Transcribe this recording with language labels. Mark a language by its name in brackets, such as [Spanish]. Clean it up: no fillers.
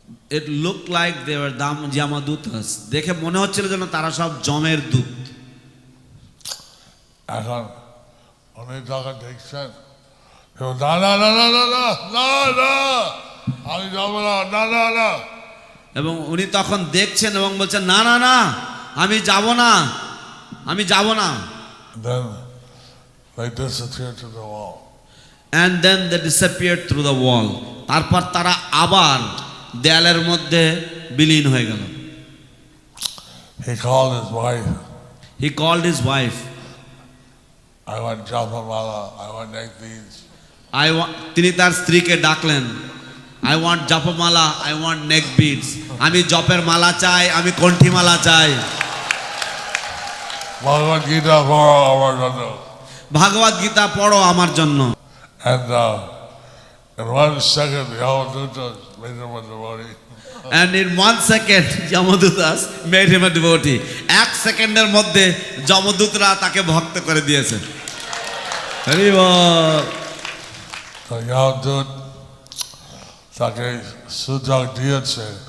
[English] It looked like they were Yamadutas. [Bangla] দেখে মনে হচ্ছিল যেন তারা সব যমের দূত। এখন উনি যখন দেখছেন, না না না না না না না না আমি যাব না, না না না। এবং উনি তখন দেখছেন এবং বলছেন না না না আমি যাব না, আমি যাব না। [English] Then they disappeared to the wall. And then they disappeared through the wall. তারপর তারা আবার দেয়ালের মধ্যে বিলীন হয়ে গেল। He called his wife. He called his wife. I want japamala, I want neck beads. [Bangla] তিনি তার স্ত্রীকে ডাকলেন, [English] I want japamala, I want neck beads. [Bangla] আমি জপের মালা চাই, আমি কণ্ঠি মালা চাই। Bhagavad Gita পড়ো আমার জন্য। ভাগবত গীতা পড়ো আমার জন্য। [English] And in 1 second, the Yamadutas made him a devotee. And in 1 second, Yamadutas made him a devotee. [Bangla] 1 সেকেন্ডের মধ্যে যমদূতরা তাকে ভক্ত করে দিয়েছে। হরি বল। তো Yamadut তাকে সুযোগ দিয়েছে।